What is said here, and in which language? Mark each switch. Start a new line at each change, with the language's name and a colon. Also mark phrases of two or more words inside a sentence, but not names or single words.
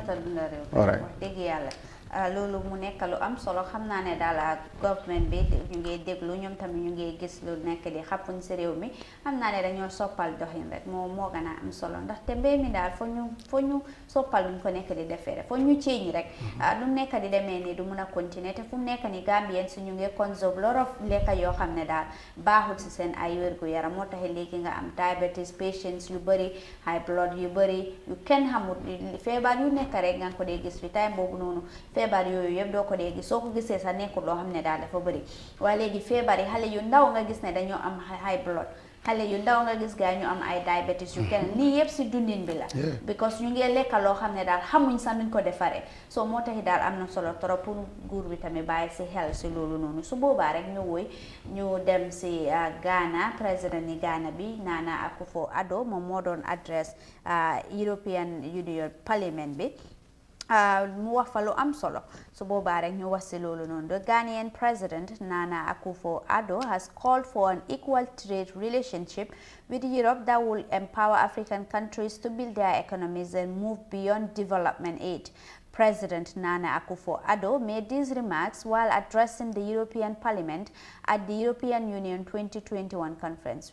Wolof: wax dëgg yàlla loolu mu nekk lu am solo xam naa ne daal government bi ñu ngi déglu ñoom tamit ñu ngi gis lu nekk di xappuñ si réew mi xam naa ne dañoo soppal doxin rek moo gën a am solo ndaxte mbéy mi daal foo ñu soppal luñ ko nekk di defee rek foo ñu ceeñ rek lu mu nekk di demee nii du mun a continuer te fu mu nekk ni Gambien si ñu ngi consomme
English: lot of
Wolof: lekka yoo xam ne daal baaxul si seen ay wérgu yaram moo tax léegi nga am
English: diabetes patients
Wolof: yu bëri
English: high blood
Wolof: yu bëri yu kenn xamut feebar yu nekk rek nga ko dee gis fi time boobu noonu feebar yooyu yëpp doo ko dee gis soo ko gisee sax nekkul loo xam ne daal dafa bëri waaye léegi feebar yi xale yu ndaw nga gis ne dañoo am
English: high blood
Wolof: xale yu ndaw nga gis gaa ñu am ay diabetes yu kenn lii yëpp si dundin bi la because ñu ngi lekka loo xam ne daal xamuñ sax nuñ ko defaree soo moo taxi daal am na solo trop pour nguur bi tamit bàyyi si xel si loolu noonu su boobaa rek ñu woy ñu dem si Ghana président ni Ghana bi Nana Akufo-Addo moom moo doon adresse European Union Parliament bi mu wax fa lu am solo su boobaa rek ñu wax si loolu noonu
English: the Ghanaian president Nana Akufo-Addo has called for an equal trade relationship with Europe that will empower African countries to build their economies and move beyond development aid. President Nana Akufo-Addo made these remarks while addressing the European Parliament at the European Union 2021 conference.